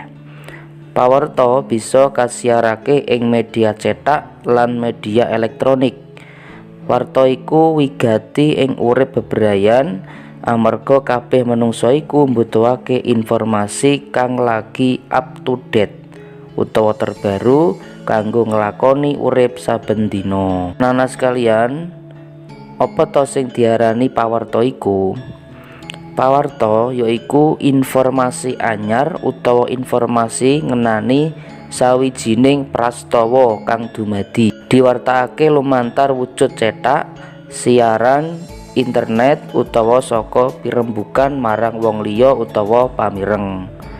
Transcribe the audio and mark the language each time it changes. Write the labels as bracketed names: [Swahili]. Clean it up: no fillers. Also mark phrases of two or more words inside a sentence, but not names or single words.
[Javanese] Pawarta bisa kasiarake ing media cetak lan media elektronik. Warta iku wigati ing urip bebrayan amarga kabeh manungsa iku mbutuhake informasi kang lagi [English] up to date [Javanese] utawa terbaru kanggo nglakoni urip saben dina. Nana sekalian, apa to sing diarani pawarta iku? Pawarta yaiku informasi anyar utawa informasi ngenani sawijining prastawa kang dumadi diwartakake lumantar wujud cetak, siaran, internet utawa saka pirembugan marang wong liya utawa pamireng.